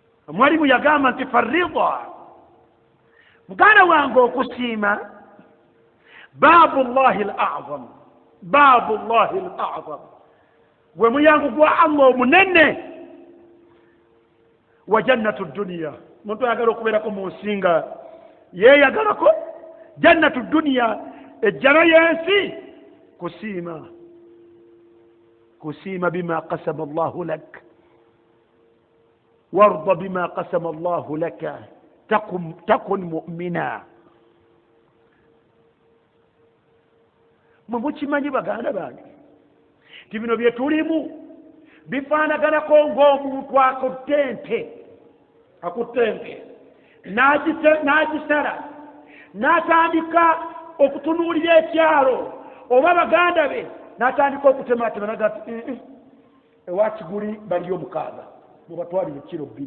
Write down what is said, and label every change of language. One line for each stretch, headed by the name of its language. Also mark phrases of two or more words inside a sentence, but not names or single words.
Ganda: mwalimu yagamba nti farida muganda wange okusiima
Arabic: باب الله الأعظم باب الله الأعظم
Ganda: gwe mulyango gwa Allah omunene
Arabic: وجنة الدنيا
Ganda: muntu ayagala okubeerako mu nsi nga yeeyagalako
Arabic: جنة الدنيا
Ganda: ejjana y'ensi kusiima
Arabic: بما قسم الله لك وارض بما قسم الله لك تكن مؤمنا.
Ganda: mwe mukimanyi baganda bange ti bino bye tulimu bifaanaganako ng'omuntu akutte ente n'agisala n'atandika okutunuulira ekyalo oba baganda be n'atandika okutematema naga ti ewa Kiguli baliyo 6 mubatwalire kilo